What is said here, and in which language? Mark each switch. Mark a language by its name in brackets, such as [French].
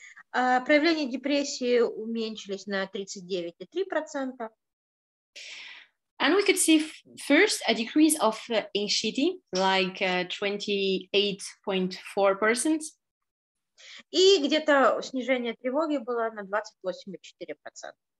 [Russian] Проявления депрессии уменьшились на 39,3%. [English] And we could see first a decrease of anxiety, like 28.4%. [Russian] И где-то снижение тревоги было на 28,4%.